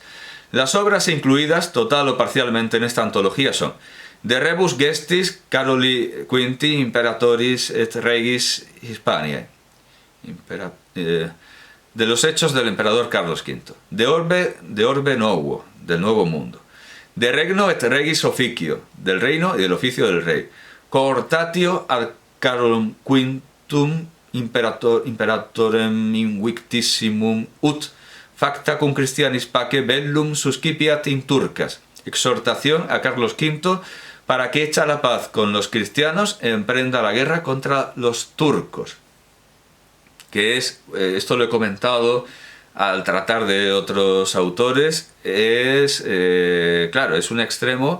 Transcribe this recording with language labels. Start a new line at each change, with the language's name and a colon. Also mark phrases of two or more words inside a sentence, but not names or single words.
Spanish: Las obras incluidas, total o parcialmente, en esta antología son De Rebus Gestis Caroli V Imperatoris et Regis Hispaniae, de los hechos del emperador Carlos V, de Orbe Novo, del Nuevo Mundo, de Regno et Regis Officio, del reino y del oficio del rey, Cohortatio ad Carolum Quintum Imperatorem Invictissimum ut facta cum Christianis pace bellum suscipiat in turcas, exhortación a Carlos V para que echa la paz con los cristianos e emprenda la guerra contra los turcos. Que es, esto lo he comentado al tratar de otros autores, claro, es un extremo.